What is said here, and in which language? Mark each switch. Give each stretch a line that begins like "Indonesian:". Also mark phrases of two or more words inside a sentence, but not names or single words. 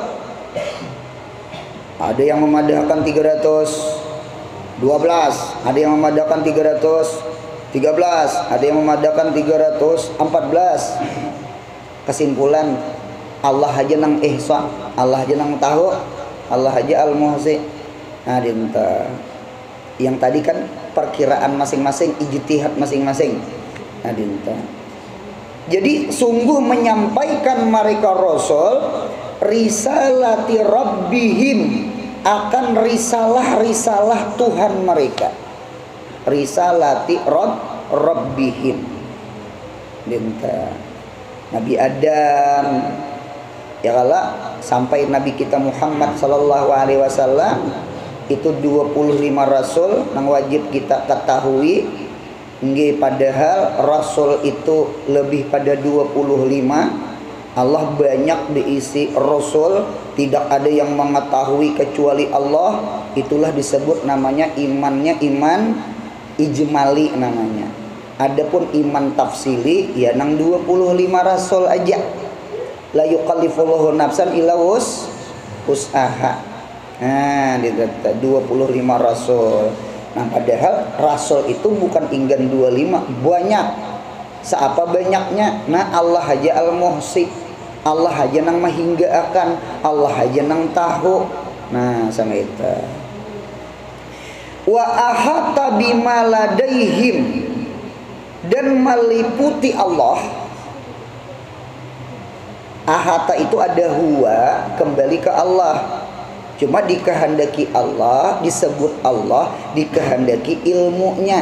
Indonesian: Ada yang memadahkan 312, ada yang memadahkan 313, ada yang memadahkan 314.
Banjar: Kesimpulan, Allah aja nang ihsa, Allah aja nang tahu, Allah aja al-muhsi.
Indonesian: Nah, yang tadi kan perkiraan masing-masing, ijtihad masing-masing.
Banjar: Nah, dinta.
Indonesian: Jadi sungguh menyampaikan mereka
Arabic: rasul risalati rabbihim,
Indonesian: akan risalah-risalah Tuhan mereka.
Arabic: Risalati rabbihim.
Indonesian: Dinta. Nabi Adam ya kala sampai Nabi kita Muhammad
Arabic: sallallahu alaihi wasallam
Indonesian: itu 25 rasul yang wajib kita ketahui. Nggih, padahal rasul itu lebih pada 25. Allah banyak diisi rasul, tidak ada yang mengetahui kecuali Allah. Itulah disebut namanya imannya iman ijmali namanya. Adapun iman tafsili ya nang 25 rasul aja.
Arabic: La yukallifullahu nafsan illa wus'aha.
Indonesian: Nah, dikata 25 rasul. Nah, padahal rasul itu bukan inggan 25, banyak.
Banjar: Seapa banyaknya? Nah, Allah aja al-muhsi. Allah aja nang mahinggaan, Allah aja nang tahu.
Indonesian: Nah, sama itu.
Arabic: Wa ahata bima ladaihim,
Indonesian: dan meliputi Allah. Ahata itu ada huwa, kembali ke Allah. Cuma dikehendaki Allah, disebut Allah, dikehendaki ilmunya.